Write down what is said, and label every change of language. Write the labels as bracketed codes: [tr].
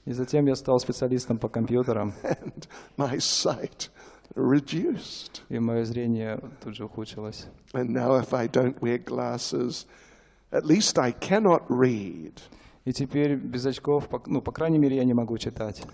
[ru] И затем я стал специалистом по компьютерам, [en] And my sight reduced. [ru] и мое зрение тут же ухудшилось. [en] And now if I don't wear glasses, at least I cannot read. [ru] И теперь без очков, по крайней мере, я не могу читать.